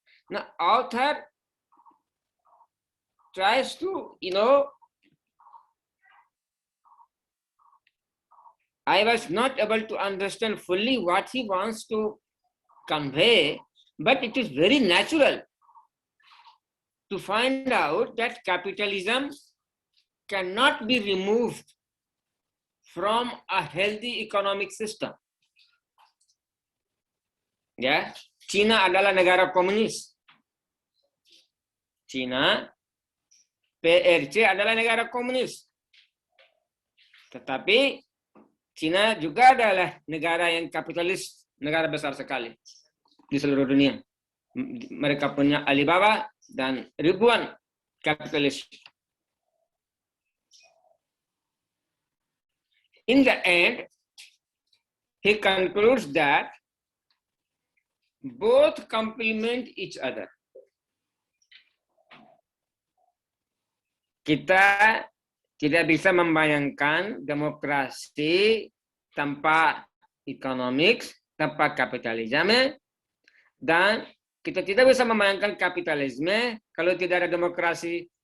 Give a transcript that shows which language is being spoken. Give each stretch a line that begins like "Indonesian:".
English: Now, author tries to, I was not able to understand fully what he wants to convey, but it is very natural to find out that capitalism cannot be removed from a healthy economic system.
Indonesian: Ya, China adalah negara komunis. China, PRC adalah negara komunis. Tetapi China juga adalah negara yang kapitalis, negara besar sekali di seluruh dunia. Mereka punya Alibaba dan ribuan kapitalis.
English: In the end, he concludes that both complement each other.
Indonesian: Kita tidak bisa membayangkan demokrasi tanpa
English: economics,
Indonesian: tanpa kapitalisme, dan kita tidak bisa membayangkan kapitalisme kalau tidak ada demokrasi.